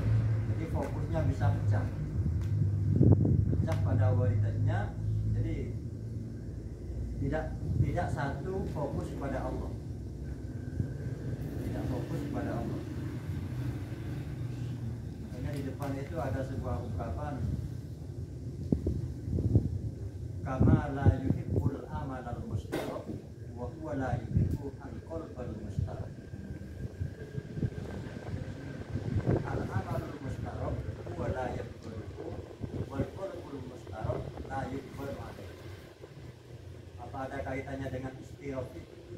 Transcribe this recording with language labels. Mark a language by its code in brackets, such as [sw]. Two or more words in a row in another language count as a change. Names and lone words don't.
[id] Jadi fokusnya bisa pecah pada waridatnya. Jadi tidak satu fokus pada Allah, tidak fokus pada Allah. Makanya di depan itu ada sebuah ungkapan, [ar] كما لا يحب العمل المستراب وهو لا يحب القلب المستراب. العمل المستراب هو لا يحب والقلب المستراب لا يحب wal qalb al-mustarab la yuhibbu. [id] Apa ada kaitannya dengan istirab itu?